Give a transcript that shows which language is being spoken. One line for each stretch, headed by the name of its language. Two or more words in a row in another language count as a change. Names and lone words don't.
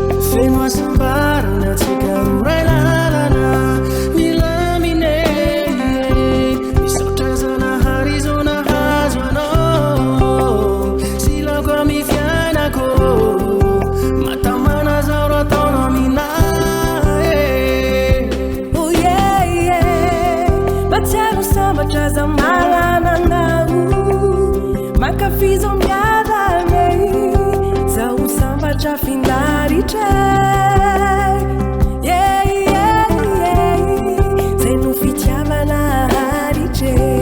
Malagasy: Feno asambarana, tsika roa ray lalana, milamine, misaotra zanahary izao nahazo anao, silako amin'ny fiainako, matamana zao raha ataonao aminahy.
English: Oh yeah, yeah.
Malagasy: Matsiaro sambatra za magnana anao, mankafy izao miadana, zaho sambatra finaritra.
English: Yeah, yeah, yeah.
Malagasy: Zay no fitiavana haritra.